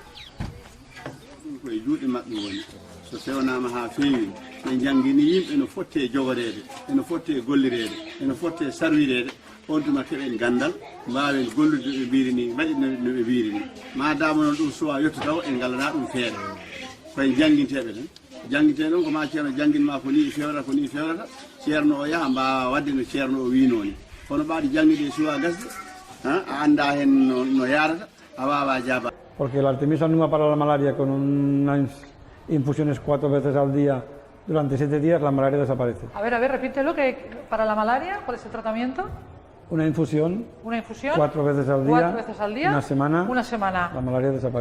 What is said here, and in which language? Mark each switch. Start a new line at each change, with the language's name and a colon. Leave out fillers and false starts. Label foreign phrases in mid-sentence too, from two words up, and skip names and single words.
Fula: ɗum koye juuɗe maɓɓe woni so fewnama ha feewi ɓe janggini yimɓe no fotte jogorede eno fotte gollirede eno fotte sarwirede on tuma keɓen gandal mbawen gollude ɓe mbiri ni waɗi no ɓe mbiri ni madama noon ɗum suwa yettotaw en galana ɗum feere koye jangguinteɓe tan jangguinte noon ko ma ceerno jangguinma ko ni fewrata ceerno o yaaha mbawa wadde no ceerno o winoni kono ɓaɗi jangguide suwa gasde a anda hen no yarata a wawa jaaba.
Spanish: Porque la Artemisa annua para la malaria con unas infusiones 4 veces al día durante 7 días, la malaria desaparece. A ver, repítelo, que para la malaria, ¿cuál es el tratamiento? Una infusión, ¿Una infusión? 4 veces al día, 4 veces al día, una semana, la malaria desaparece.